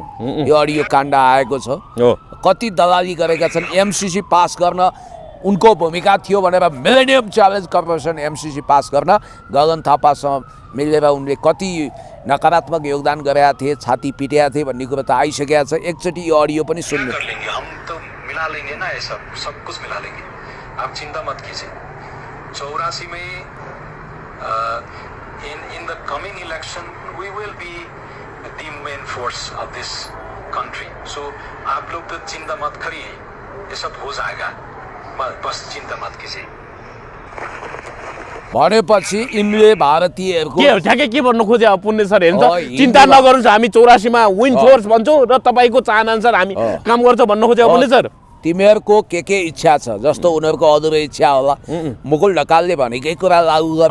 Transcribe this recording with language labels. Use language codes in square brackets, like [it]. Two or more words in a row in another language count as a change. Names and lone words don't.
[ne] यो अडियो काण्ड आएको छ। कति दलाली गरेका छन्। एमसिसी पास गर्न उनको भूमिका थियो भनेर मिलेनियम च्यालेन्ज कर्पोरेसन एमसिसी पास गर्न गगन थापासँग मिलेर उनले कति नकारात्मक योगदान गरेका थिए, छाती पिटेका थिए भन्ने कुरो त आइसकेका छ। एकचोटि यो अडियो पनि सुन्नु। [hi] हम तो मिला लेंगे ना, ये सब कुछ मिला लेंगे, आप चिंता मत कीजिए। 84 में [en] in the coming election we will be the main force of this country, [hi] so आप लोग तो चिंता मत करिए, ये सब हो जाएगा, बस चिंता मत कीजिए। [ne] भनेपछि यिनले भारतीयहरूको के ठ्याक्कै के भन्नु खोजे अब पुण्य सर हेर्नु चिन्ता नगर्नुहोस्, हामी 84 मा [en] win force [ne] भन्छौँ र तपाईँको चाहना अनुसार हामी काम गर्छौँ भन्नु खोजे अब पुण्य सर। तिमीहरूको के इच्छा छ, जस्तो उनीहरूको अधुरै इच्छा होला। मुकुल ढकालले भनेकै कुरा लागू गर्ने